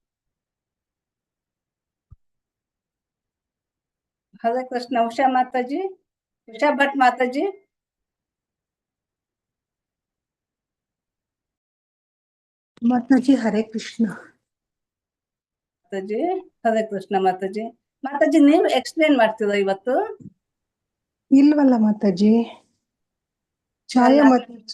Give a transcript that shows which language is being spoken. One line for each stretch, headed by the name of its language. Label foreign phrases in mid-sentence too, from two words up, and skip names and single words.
Hindi: हरे कृष्ण उषा माता जी। उषा भट्ट माता जी।
Kannada: ಮಾತಾಜಿ ಹರೇ ಕೃಷ್ಣ. ಮಾತಾಜಿ ಹರೇ ಕೃಷ್ಣ ಮಾತಾಜಿ. ಮಾತಾಜಿ ನೀವು ಎಕ್ಸ್ಪ್ಲೇನ್ ಮಾಡ್ತೀರಾ ಇವತ್ತು? ಇಲ್ವಲ್ಲ ಮಾತಾಜಿ. ಛಾಯಾ ಮಾತಾಜಿ.